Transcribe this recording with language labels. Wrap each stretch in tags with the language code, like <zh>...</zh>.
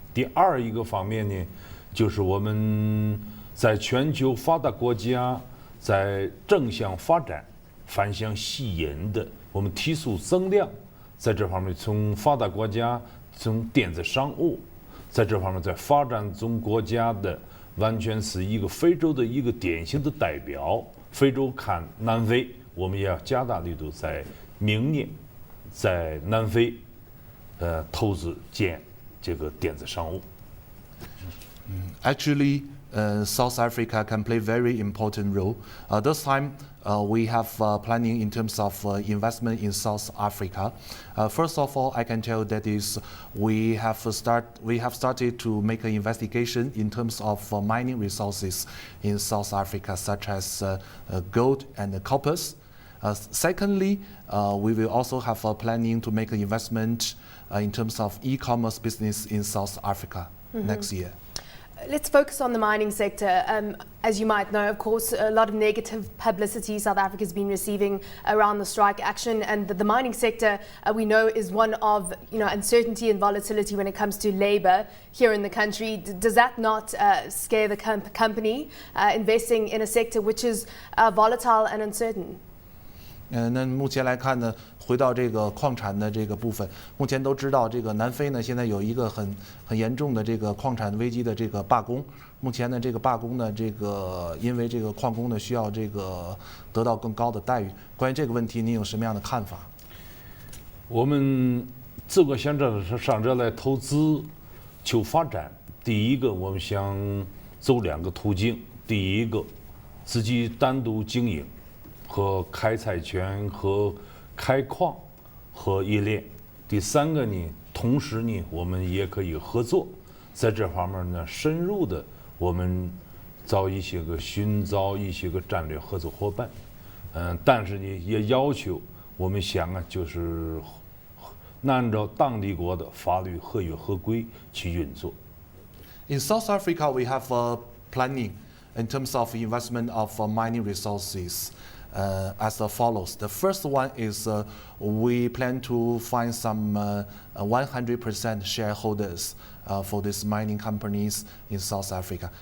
<zh>第二一个方面呢，就是我们在全球发达国家在正向发展、反向吸引的，我们提速增量，在这方面从发达国家从电子商务，在这方面在发展中国家的完全是一个非洲的一个典型的代表。非洲看南非。我们也要加大力度，在明年，在南非，投资建这个电子商务。</zh> <en>Actually, South Africa can play very important role. This time, we have planning in terms of investment in South Africa. First of all, I can tell that is we have started to make an investigation in terms of mining resources in South Africa, such as gold and copper. Secondly, we will also have a planning to make an investment in terms of e-commerce business in South Africa next year. Let's focus on the mining sector. As you might know, of course, a lot of negative publicity South Africa has been receiving around the strike action, and the mining sector we know is one of uncertainty and volatility when it comes to labour here in the country. Does that not scare the company investing in a sector which is volatile and uncertain?</en> <zh>那目前来看呢，回到这个矿产的这个部分，目前都知道这个南非呢现在有一个很严重的这个矿产危机的这个罢工。目前呢这个罢工呢因为这个矿工呢需要这个得到更高的待遇。关于这个问题，您有什么样的看法？我们自个想上这来投资求发展，第一个我们想走两个途径，第一个自己单独经营。和开采权和开矿和冶炼，第三个呢，同时呢，我们也可以合作，在这方面呢，深入的我们寻找一些个战略合作伙伴，但是呢，也要求我们想啊，就是按照当地国的法律合约合规去运作。</zh> <en>In South Africa, we have planning in terms of investment of mining resources. as follows. The first one is we plan to find some 100% shareholders for these mining companies in South Africa.</en>